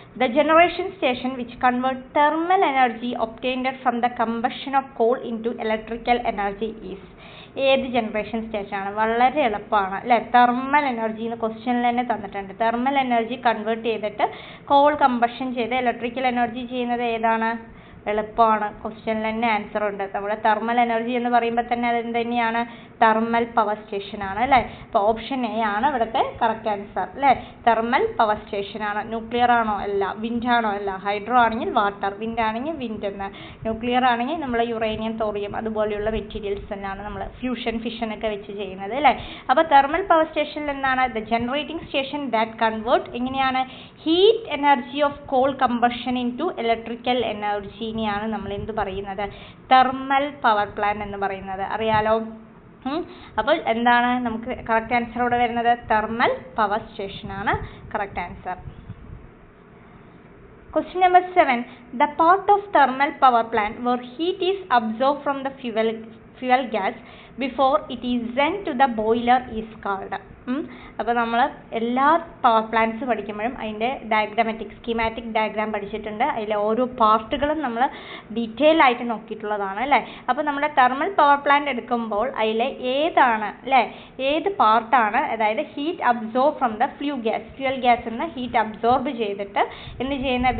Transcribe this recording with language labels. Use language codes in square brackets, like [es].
[en] The generation station which converts thermal energy obtained from the combustion of coal into electrical energy is? [ml] ഏത് generation സ്റ്റേഷനാണ്? വളരെ എളുപ്പമാണ് അല്ലേ. Thermal energy എന്ന് ക്വസ്റ്റ്യനിൽ തന്നെ തന്നിട്ടുണ്ട്. തെർമൽ എനർജി കൺവേർട്ട് ചെയ്തിട്ട് കോൾ കമ്പഷൻ ചെയ്ത് ഇലക്ട്രിക്കൽ എനർജി ചെയ്യുന്നത് ഏതാണ്? എളുപ്പമാണ്, ക്വസ്റ്റ്യനിൽ തന്നെ ആൻസർ ഉണ്ട്. നമ്മുടെ തെർമൽ എനർജി എന്ന് പറയുമ്പോൾ തന്നെ അത് എന്ത് തന്നെയാണ്? തെർമൽ പവർ സ്റ്റേഷൻ ആണ് അല്ലേ. അപ്പോൾ ഓപ്ഷൻ എ ആണ് ഇവിടുത്തെ കറക്റ്റ് ആൻസർ അല്ലേ. തെർമൽ പവർ സ്റ്റേഷൻ ആണ്. ന്യൂക്ലിയർ ആണോ? അല്ല. വിൻഡ് ആണോ? അല്ല. ഹൈഡ്രോ ആണെങ്കിൽ വാട്ടർ, വിൻഡ് ആണെങ്കിൽ വിൻഡ് എന്ന്, ന്യൂക്ലിയർ ആണെങ്കിൽ നമ്മൾ യുറേനിയം, തോറിയം അതുപോലെയുള്ള മെറ്റീരിയൽസ് തന്നെയാണ് നമ്മൾ ഫ്യൂഷൻ, ഫിഷൻ ഒക്കെ വെച്ച് ചെയ്യുന്നത് അല്ലേ. [en] അപ്പോൾ thermal power സ്റ്റേഷനിൽ എന്താണ്? The generating station that convert [ml] എങ്ങനെയാണ് [en] heat energy of coal combustion into electrical energy [ml] ാണ് നമ്മൾ എന്ത് പറയുന്നത്? തെർമൽ പവർ പ്ലാന്റ് എന്ന് പറയുന്നത്, അറിയാലോ. അപ്പോൾ എന്താണ് നമുക്ക് കറക്റ്റ് ആൻസർ ഇവിടെ വരുന്നത്? തെർമൽ പവർ സ്റ്റേഷൻ ആണ് correct answer. [en] Question number 7. The part of thermal power plant where heat is absorbed from the fuel gas before it is sent to the boiler is called. [ml] അപ്പോൾ നമ്മൾ എല്ലാ power plants പഠിക്കുമ്പോഴും അതിൻ്റെ diagrammatic schematic diagram പഠിച്ചിട്ടുണ്ട്. അതിലെ ഓരോ പാർട്ടുകളും നമ്മൾ detail ആയിട്ട് നോക്കിയിട്ടുള്ളതാണ് അല്ലേ. അപ്പോൾ നമ്മുടെ തെർമൽ പവർ പ്ലാന്റ് എടുക്കുമ്പോൾ അതിലെ ഏതാണ് അല്ലേ, ഏത് പാർട്ടാണ് അതായത് [en] heat absorb from the fuel gas [ml] എന്ന ഹീറ്റ് അബ്സോർബ് ചെയ്തിട്ട് എന്ത് ചെയ്യുന്നത്?